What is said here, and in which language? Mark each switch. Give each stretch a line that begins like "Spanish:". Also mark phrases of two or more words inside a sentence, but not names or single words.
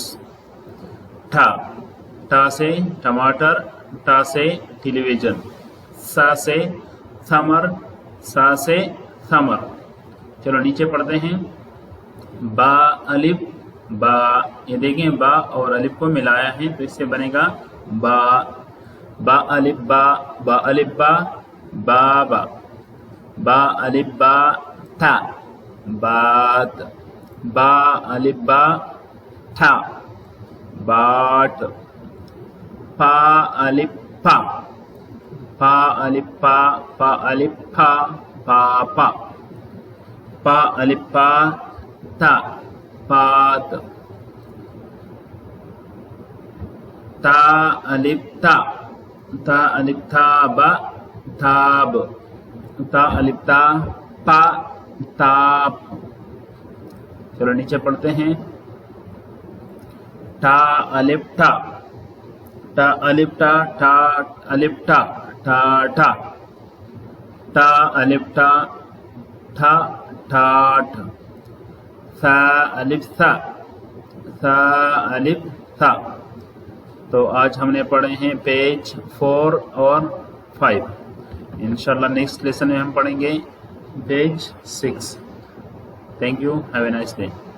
Urdu: ٹھا تا سے ٹماٹر، تا سے ٹیلی ویژن، سا سے ثمر، سا سے ثمر۔ چلو نیچے پڑھتے ہیں۔ با الف با، یہ دیکھیں با اور الف کو ملایا ہے تو اس سے بنے گا با، با الف با، با الف با، بابا، با الف با تھا، بات، با الف با تھا، باٹ، پا الف پا، پا الف پا، پا الف پھا، پاپا، پا الف پا تا، پات، تا الف تا، تا الف تا با، تاب، تا الف تا پا، تاپ۔ چلو نیچے پڑھتے ہیں۔ تا الف تا، تا الف تا، تا الف تا، تا تا، تا الف تا، تھا ٹھاٹ، سا الف سا، سا الف سا۔ تو آج ہم نے پڑھے ہیں پیج 4 اور 5۔ انشاءاللہ
English: next lesson
Urdu: میں ہم پڑھیں گے پیج 6۔
English: Thank you, have a nice day.